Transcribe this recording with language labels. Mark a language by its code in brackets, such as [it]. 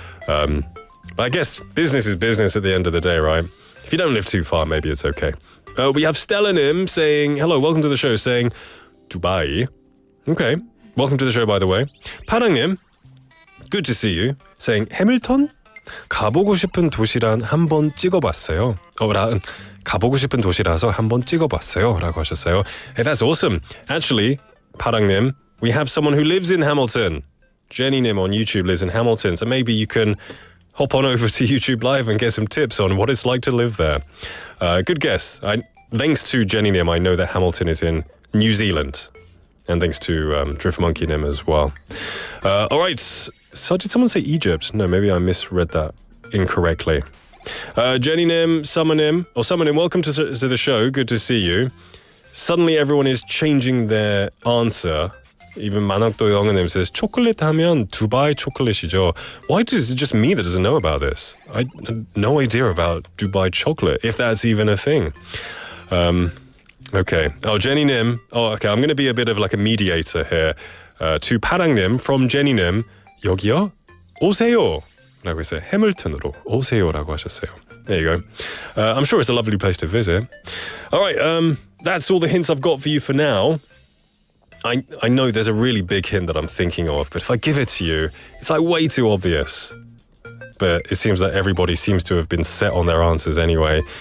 [en] But I guess business is business at the end of the day, right? If you don't live too far, maybe it's okay. We have Stella Nim saying, hello, welcome to the show, saying, Dubai. Okay, welcome to the show, by the way. Parang Nim, good to see you, saying, 해밀턴? [ko] 가보고 싶은 도시란 한번 찍어봤어요. 가보고 싶은 도시라서 한번 찍어봤어요 라고 하셨어요. [en] Hey, that's awesome. Actually, 파랑님, we have someone who lives in Hamilton. Jenny-nim on YouTube lives in Hamilton, so maybe you can hop on over to YouTube Live and get some tips on what it's like to live there. Good guess. Thanks to Jenny-nim, I know that Hamilton is in New Zealand. And thanks to Drift Monkey-nim as well. All right, so did someone say Egypt? No, maybe I misread that incorrectly. Jenny-nim, Summer-nim, welcome to the show. Good to see you. Suddenly everyone is changing their answer. Even Manakdo Yongnim says, chocolate [ko] 하면 [en] Dubai chocolat이죠. Why is it just me that doesn't know about this? I had no idea about Dubai chocolate, if that's even a thing. Okay. Oh, Jenny-nim. Oh, okay, I'm going to be a bit of like a mediator here. To 파랑님 from Jenny-nim, [ko] 여기요? 오세요. 라고 해서 해밀턴으로 오세요라고 하셨어요. [en] There you go. I'm sure it's a lovely place to visit. All right, that's all the hints I've got for you for now. I know there's a really big hint that I'm thinking of, but if I give it to you, it's like way too obvious. But it seems that everybody seems to have been set on their answers anyway.